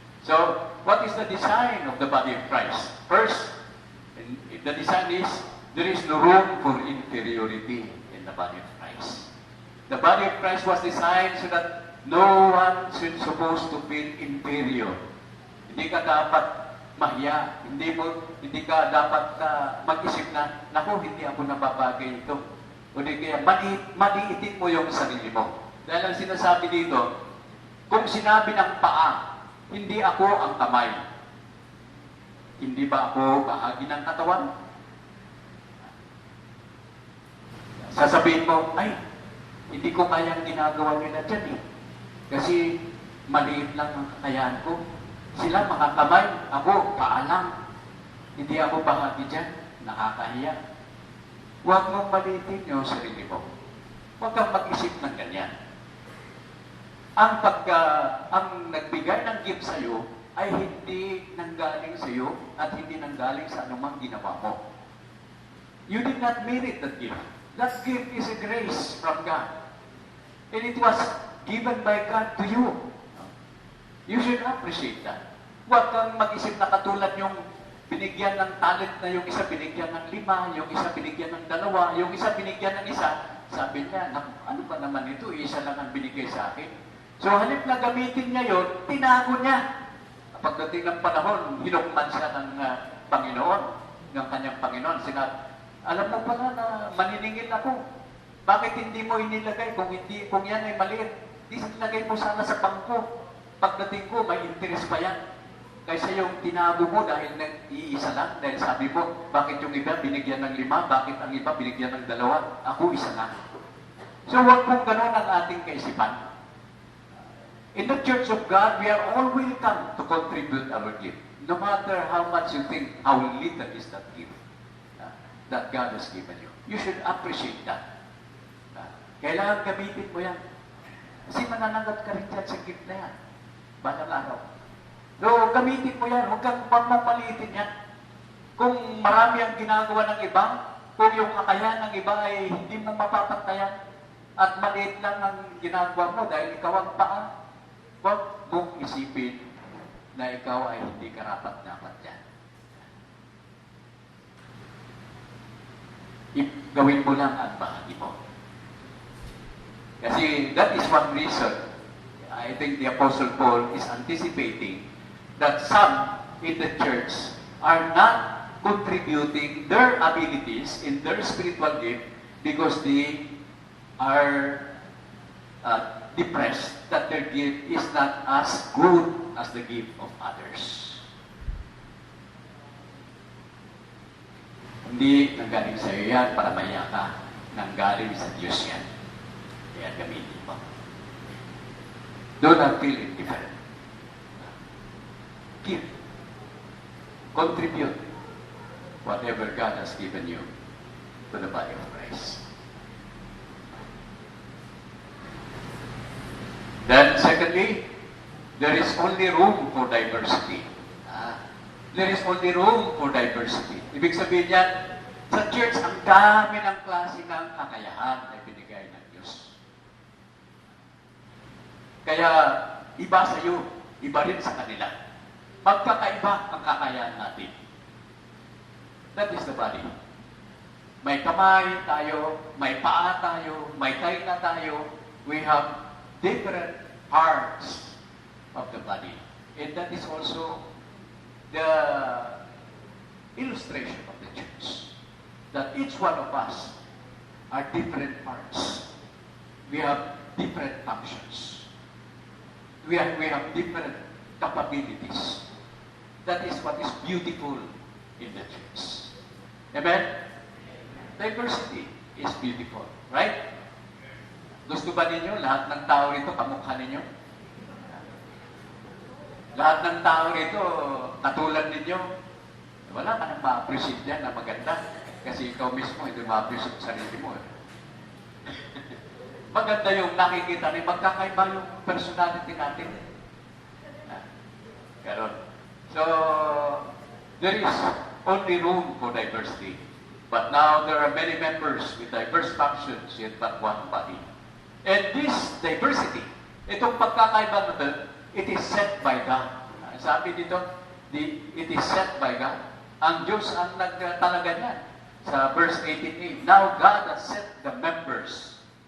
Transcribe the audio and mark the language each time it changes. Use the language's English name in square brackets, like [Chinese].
[English] So, what is the design of the body of Christ? First, the design is, there is no room for inferiority in the body of Christ. The body of Christ was designed so that no one should supposed to feel inferior. [Filipino] Hindi ka dapat mahiya. Hindi ka dapat mag-isip na, naku, hindi ako nababagay ito. O di kaya, maliitin mo yung sarili mo. Dahil ang sinasabi dito, kung sinabi ng paa, hindi ako ang kamay. Hindi ba ako bahagi ng katawan? Sasabihin mo, ay, hindi ko kayang ginagawa nila dyan eh. Kasi maliit lang ang kakayahan ko. Sila mga kamay, ako paa lang. Hindi ako bahagi dyan. Nakakahiya. Huwag mong maliitin yung sarili mo. Huwag kang mag-isip ng ganyan. Ang nagbigay ng gift sa iyo ay hindi nanggaling sa iyo at hindi nanggaling sa anumang ginawa mo. [English] You did not merit that gift. That gift is a grace from God. And it was given by God to you. You should appreciate that. [Filipino] Huwag kang mag-isip na katulad yung binigyan ng talent na yung isa binigyan ng 5, yung isa binigyan ng 2, yung isa binigyan ng 1. Sabi niya, ano ba naman ito? Isa lang ang binigay sa akin. So halip na gamitin niya yon, tinago niya. Pagdating ng panahon, hinukman siya ng Panginoon, ng kanyang Panginoon. Sinabi, alam mo pala na maniningil ako. Bakit hindi mo inilagay? Kung yan ay maliit, ilagay mo sana sa bangko. Pagdating ko, may interest pa yan. Kaysa yung tinago mo dahil iisa lang, dahil sabi mo, bakit yung iba binigyan ng 5, bakit ang iba binigyan ng 2, ako isa lang. So huwag pong ganun ang ating kaisipan. [English] In the Church of God, we are all welcome to contribute our gift. No matter how much you think, how little is that gift that God has given you. You should appreciate that. [Filipino] Kailangan gamitin mo yan. Kasi mananagot ka rin dyan sa gift na yan. Balang araw. So, gamitin mo yan. Huwag kang mamalitin yan. Kung marami ang ginagawa ng iba, kung yung kakayahan ng iba ay hindi mo mapapantayan, at maliit lang ang ginagawa mo dahil ikaw ang paa, huwag mong isipin na ikaw ay hindi karapat-dapat yan. Gawin mo lang ang bahagi mo. [English] Kasi that is one reason I think the Apostle Paul is anticipating that some in the church are not contributing their abilities in their spiritual gift because they are depressed that their gift is not as good as the gift of others. [Filipino] Hindi nanggaling sa iyo yan para maya ka. Nanggaling sa Diyos yan. Kaya gamitin mo. [English] Do not feel indifferent. Give. Contribute whatever God has given you to the body of Christ. Then, secondly, there is only room for diversity. there is only room for diversity. [Filipino] Ibig sabihin yan, sa church, ang dami ng klase ng kakayahan na binigay ng Diyos. Kaya, iba sa iyo, iba rin sa kanila. Magkakaiba ang kakayahan natin. [English] That is the body. [Filipino] May kamay tayo, may paa tayo, may tainga tayo. [English] We have different parts of the body. And that is also the illustration of the church. That each one of us are different parts. We have different functions. We have different capabilities. That is what is beautiful in the church. Amen? Diversity is beautiful. Right? [Filipino] Gusto ba ninyo lahat ng tao rito kamukha ninyo? Lahat ng tao rito katulad ninyo? Wala ka nang ma-appreciate yan na maganda. Kasi ikaw mismo hindi ma-appreciate sarili mo. Maganda yung nakikita ni magkakaiba yung personality natin. Ganon. [English] So, there is only room for diversity. But now there are many members with diverse functions yet but one body. And this diversity, [Filipino] itong pagkakaiba na ito, [English] it is set by God. [Filipino] Sabi dito, [English] it is set by God. [Filipino] Ang Diyos ang nagtalaga niya. [English] Sa verse 18a, now God has set the members.